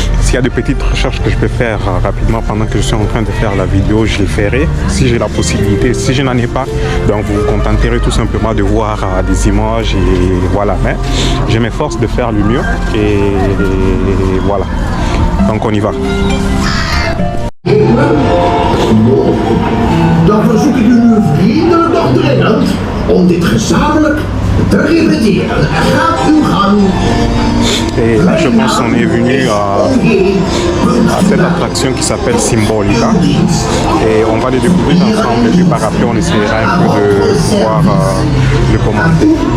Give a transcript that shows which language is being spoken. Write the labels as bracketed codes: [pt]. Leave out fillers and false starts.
[fr] S'il y a des petites recherches que je peux faire rapidement pendant que je suis en train de faire la vidéo, je les ferai, si j'ai la possibilité. Si je n'en ai pas, donc vous vous contenterez tout simplement de voir des images et voilà. Mais je m'efforce de faire le mieux et voilà. Donc on y va. [nl] Dan verzoek ik u vriendelijk nog dringend om dit gezamenlijk te repeteren. Gaat uw gang. [fr] Et là, je pense qu'on est venu à cette attraction qui s'appelle Symbolica. Et on va les découvrir ensemble. Et puis par après, on essaiera un peu de pouvoir le commenter.